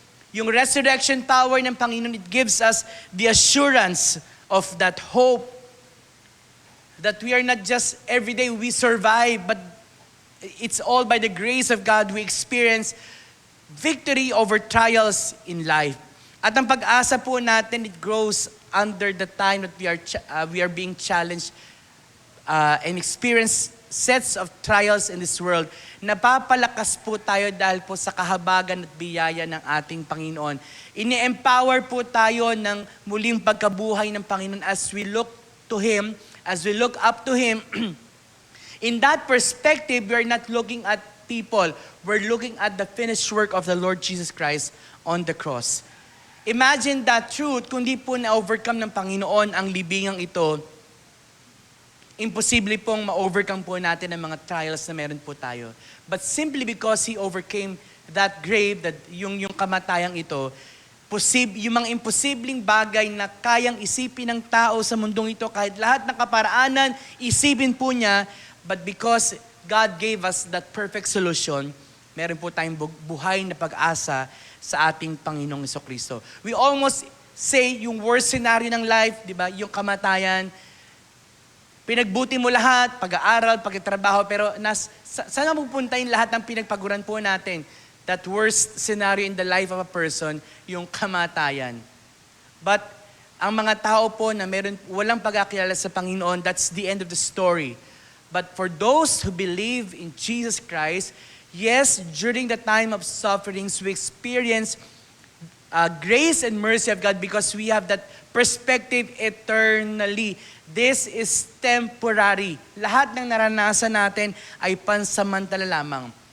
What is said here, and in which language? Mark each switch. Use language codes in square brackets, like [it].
[en] Yung resurrection power ng Panginoon, it gives us the assurance of that hope that we are not just everyday we survive, but it's all by the grace of God we experience victory over trials in life. [tl] At ang pag-asa po natin, [en] it grows under the time that we are being challenged and experience sets of trials in this world. [tl] Napapalakas po tayo dahil po sa kahabagan at biyaya ng ating Panginoon. Ini-empower po tayo ng muling pagkabuhay ng Panginoon [en] as we look to Him, as we look up to Him. In that perspective, we are not looking at people. We're looking at the finished work of the Lord Jesus Christ on the cross. Imagine that truth, [tl] kung di po na-overcome ng Panginoon ang libingang ito, imposible pong ma-overcome po natin ang mga trials na meron po tayo. [en] But simply because He overcame that grave, [tl] yung kamatayang ito, yung mga imposibleng bagay na kayang isipin ng tao sa mundong ito, kahit lahat ng kaparaanan, isipin po niya, [en] but because God gave us that perfect solution, [tl] meron po tayong buhay na pag-asa sa ating Panginoong Jesucristo. [en] We almost say [tl] yung worst scenario ng life, di ba? Yung kamatayan, pinagbuti mo lahat, pag-aaral, pagtatrabaho, pero saan pupunta yung lahat ng pinagpaguran po natin? [en] That worst scenario in the life of a person, [tl] yung kamatayan. But ang mga tao po na walang pagkakilala sa Panginoon, [en] that's the end of the story. But for those who believe in Jesus Christ, yes, during the time of sufferings, we experience grace and mercy of God because we have that perspective eternally. This is temporary. [tl] Lahat ng naranasan natin ay pansamantala lamang.